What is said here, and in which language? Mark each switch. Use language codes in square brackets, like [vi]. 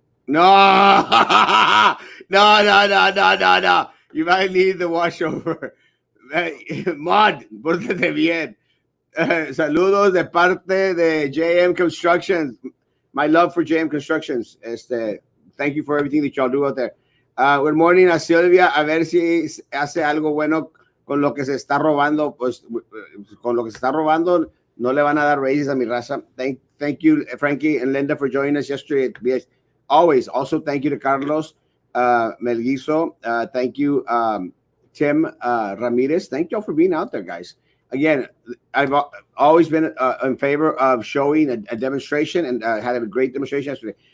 [en] No. No. You might need the washover. Mod, [es] pórtate bien. Saludos de parte de JM Constructions. [en] My love for JM Constructions. Thank you for everything that y'all do out there. Good morning a Silvia. [es] A ver si hace algo bueno con lo que se está robando. Pues con lo que se está robando, no le van a dar raises a mi raza. [en] Thank you, Frankie and Linda, for joining us yesterday. Always. Also, thank you to Carlos Melguizo. Thank you, Tim Ramirez. Thank y'all for being out there, guys. Again, I've always been in favor of showing a demonstration and had a great demonstration yesterday.